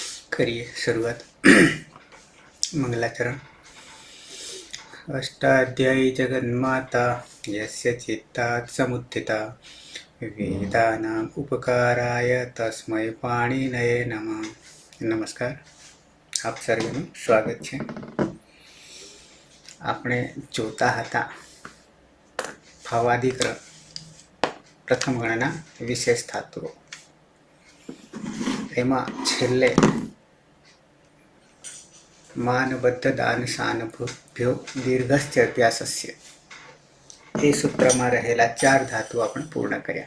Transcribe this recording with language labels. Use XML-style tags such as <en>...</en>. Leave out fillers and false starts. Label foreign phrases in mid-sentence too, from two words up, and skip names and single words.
<hi>करिए शुरुआत। मंगलाचरण।</hi> <sa>अष्टाध्यायी जगन्माता यस्य चित्तात् समुत्थिता वेदानाम् उपकाराय तस्मै पाणिनये नमः।</sa> <hi>नमस्कार,</hi> <gu>આપ સર્વેનું સ્વાગત છે। આપણે જોતા હતા ભાવાદિ પ્રથમ ગણના વિશેષ ધાતુઓ। એમાં છેલ્લે</gu> <sa>मानबद्ध दान शानभ्यो दीर्घस्य अभ्यासस्य</sa> <gu>એ સૂત્રમાં રહેલા 4 ધાતુ આપણે પૂર્ણ કર્યા।</gu>